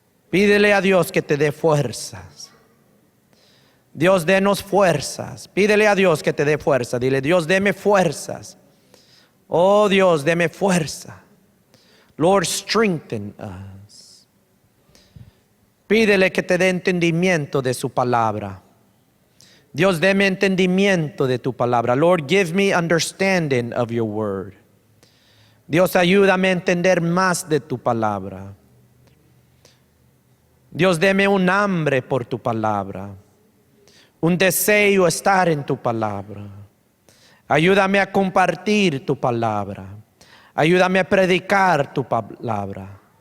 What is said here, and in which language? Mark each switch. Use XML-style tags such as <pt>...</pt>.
<es>Pídele a Dios que te dé fuerzas. Dios, denos fuerzas. Pídele a Dios que te dé fuerza. Dile, Dios, deme fuerzas. Oh Dios, deme fuerza.</es> <en>Lord, strengthen us.</en> <es>Pídele que te dé entendimiento de su palabra. Dios, deme entendimiento de tu palabra.</es> <en>Lord, give me understanding of your word.</en> <es>Dios, ayúdame a entender más de tu palabra. Dios, deme un hambre por tu palabra, un deseo estar en tu palabra. Ayúdame a compartir tu palabra. Ayúdame a predicar tu palabra.</es>